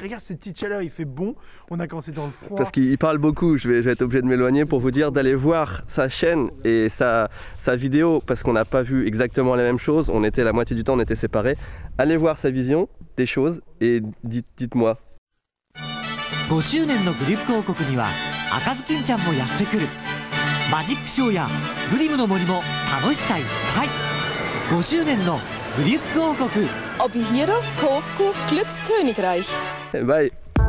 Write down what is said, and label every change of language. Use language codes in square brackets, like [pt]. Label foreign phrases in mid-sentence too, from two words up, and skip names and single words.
[fr] Regarde cette petite chaleur, il fait bon. On a commencé dans le froid. Parce qu'il parle beaucoup, je vais être obligé de m'éloigner pour vous dire d'aller voir sa chaîne et sa vidéo, parce qu'on n'a pas vu exactement la même chose. On était la moitié du temps, on était séparés. Allez voir sa vision des choses et dites-moi. [ja] 5 周年のグリュック王国には赤ずきんちゃんもやってくる。マジックショーやグリムの森も楽しさいっぱい。5周年のグリュック王国。 Op Hero Koofkoek Glückskönigreich. [en] Bye.